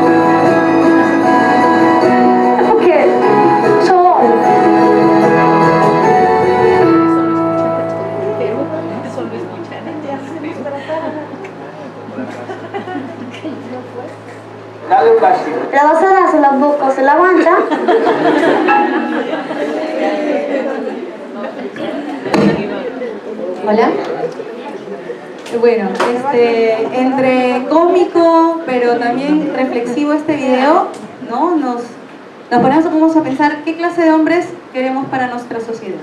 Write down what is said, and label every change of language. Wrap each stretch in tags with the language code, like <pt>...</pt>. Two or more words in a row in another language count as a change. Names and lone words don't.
<it>E perché? Sono</it> <es>Dale un bacio.</es> <it>la posso dare sulla bocca o sulla guancia?</it> <es>Hola. Bueno, entre cómico, pero también reflexivo este video, ¿no? Nos ponemos a pensar qué clase de hombres queremos para nuestra sociedad.</es>